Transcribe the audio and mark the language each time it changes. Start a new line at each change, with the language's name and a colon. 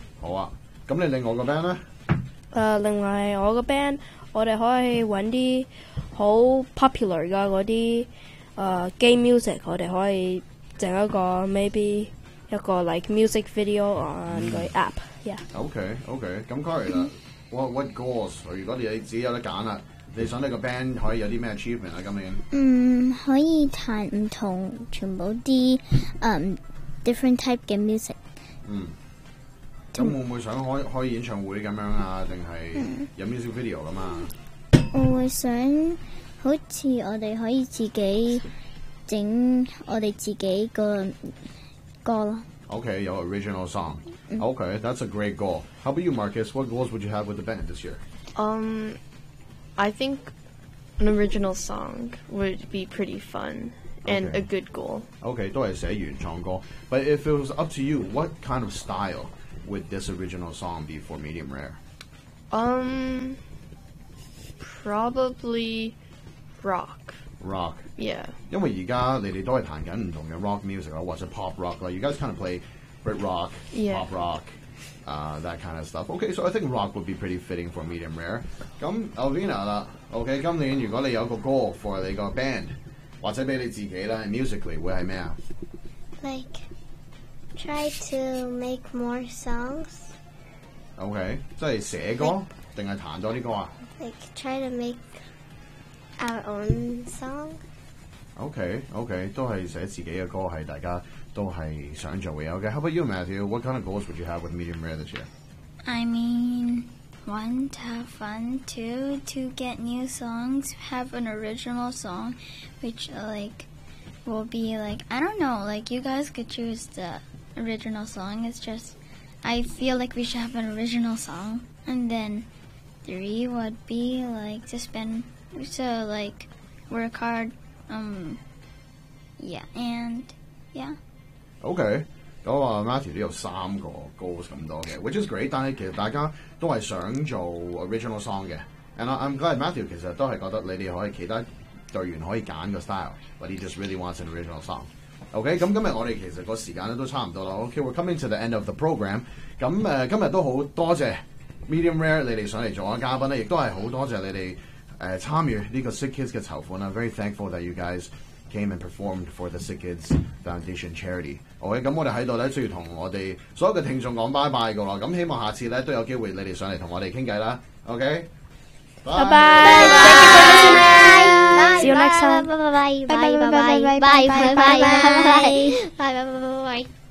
Cantonese: 好啊，咁你另外个 band 咧？另外我个 band， 我哋可以揾啲好 popular 噶嗰啲game music， 我哋可以整一个
English: maybe
Cantonese: 一个
English: like music video on
Cantonese: 个 app， yeah。 OK， 咁 Corey 啦 ，
English: what goals？
Cantonese: 如果你自己有得拣啦。你想你個 band 可以有啲咩 achievement 啊？今年可以彈唔同全部啲
English: different type
Cantonese: 嘅 music。嗯，咁會唔會想開演唱會咁樣啊？定係有
English: music video
Cantonese: 噶嘛？我會想好似我哋可以自己整我哋自己個歌咯。
English: OK，
Cantonese: 有 original song。
English: OK， that's a great goal. How about you, Marcus? What goals would you have with the band this year? I think an original song would be pretty fun and a good goal. Okay,
Cantonese: 都係寫原創歌
English: But if it was up to you, what kind of style would this original song be for Medium Rare? probably rock. Rock. Yeah.
Cantonese: 因為而家你哋都係彈緊唔同嘅
English: rock music
Cantonese: 或者
English: pop rock
Cantonese: 啦。
English: You guys kind of play Brit rock, pop rock, that kind of stuff. Okay, so I think rock would be pretty fitting for medium rare.
Cantonese: 咁 Alvina 啦 ，Okay， 今年如果你有個
English: goal for
Cantonese: 你個 band 或者俾你自己啦 ，musically 會係咩啊
English: ？Like try to make more songs.
Cantonese: Okay， 即係寫歌定係彈多啲歌啊
English: ？Like try to make our own song.
Cantonese: Okay， 都係寫自己嘅歌係大家。都係想做嘅。
English: Okay, how about you, Matthew? What kind of goals would you have with Medium Rare this year? I mean, one, to have fun, two, to get new songs, have an original song, which, like, will be, like, I don't know, like, you guys could choose the original song. It's just, I feel like we should have an original song. And then three would be, like, to spend, to, like, work hard, yeah, and, yeah.
Cantonese: OK， 我話 Matthew 都有三個 goals 咁多嘅 ，
English: which is great。
Cantonese: 但係其實大家都係想做 original song 嘅 ，
English: and I'm glad Matthew
Cantonese: 其實都係覺得你哋可以其他隊員可以揀個 style，
English: but he just really wants an original song。
Cantonese: OK， 咁今日我哋其實個時間都差唔多啦。
English: OK，we're、okay, coming to the end of the program。
Cantonese: 咁今日都好多謝 Medium Rare 你哋上嚟做嘅嘉賓咧，亦都係好多謝你哋參與呢個 Sick Kids 嘅籌款啦。
English: Very thankful that you guys。 Came and performed for the Sick Kids Foundation charity.
Cantonese: OK， 咁我哋喺度咧，需要同我哋所有嘅聽眾講拜拜噶啦。咁希望下次咧都有機會你哋上嚟同我哋傾偈啦。
English: OK，
Cantonese: 拜拜，拜拜
English: ，See you next time，
Cantonese: 拜拜，拜拜，拜拜，拜拜，拜拜，拜拜，拜拜，拜拜。